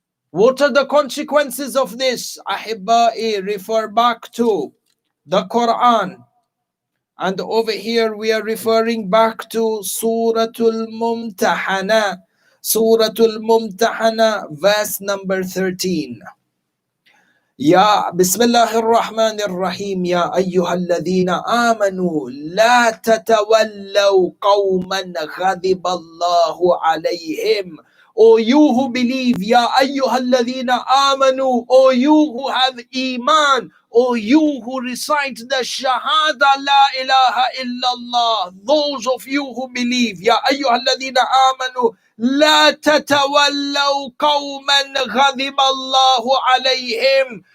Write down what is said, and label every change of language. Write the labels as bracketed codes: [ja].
[en] What are the consequences of this? Ahibba'i, refer back to the Quran. And over here we are referring back to Suratul Mumtahana. Suratul Mumtahana, verse number 13. [ar] يا بسم الله الرحمن الرحيم يا أيها الذين آمنوا لا تتولوا قوما غضب الله عليهم. [en] O you who believe, [ar] يا أيها الذين آمنوا, [en] O you who have iman, O you who recite the Shahada La ilaha illallah, those of you who believe, [ar] يا أيها الذين آمنوا لا تتولوا قوما غضب الله عليهم.